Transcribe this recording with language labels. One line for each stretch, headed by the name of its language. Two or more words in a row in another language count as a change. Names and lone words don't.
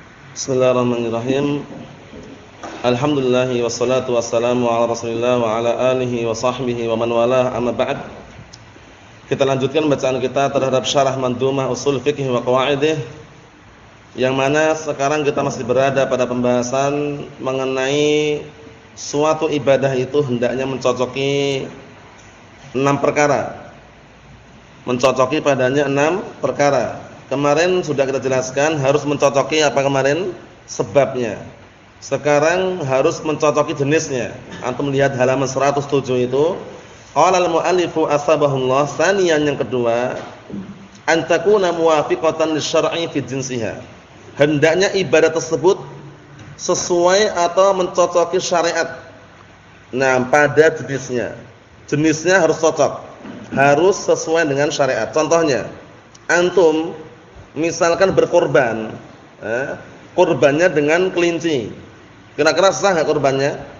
Arabic: بسم الله الرحمن الرحيم. الحمد لله والصلاة والسلام على رسول الله وعلى آله وصحبه ومن والاه، أما بعد.
Indonesian: Kita lanjutkan bacaan kita terhadap syarah Mandhumah Ushul Fiqh wa Qawaidih, yang mana sekarang kita masih berada pada pembahasan mengenai suatu ibadah itu hendaknya mencocoki 6 perkara. Mencocoki padanya 6 perkara. Kemarin sudah kita jelaskan harus mencocoki apa kemarin? Sebabnya. Sekarang harus mencocoki jenisnya. Antum lihat halaman 107 itu.
Arabic: قال المؤلف أثابه الله، ثانيا
Indonesian: yang kedua,
Arabic: أن تكون موافقة للشرع في جنسها.
Indonesian: Hendaknya ibadah tersebut sesuai atau mencocoki syariat. Nah, pada jenisnya. Jenisnya harus cocok. Harus sesuai dengan syariat. Contohnya, antum misalkan berkorban, korbannya dengan kelinci, kira-kira sah nggak korbannya?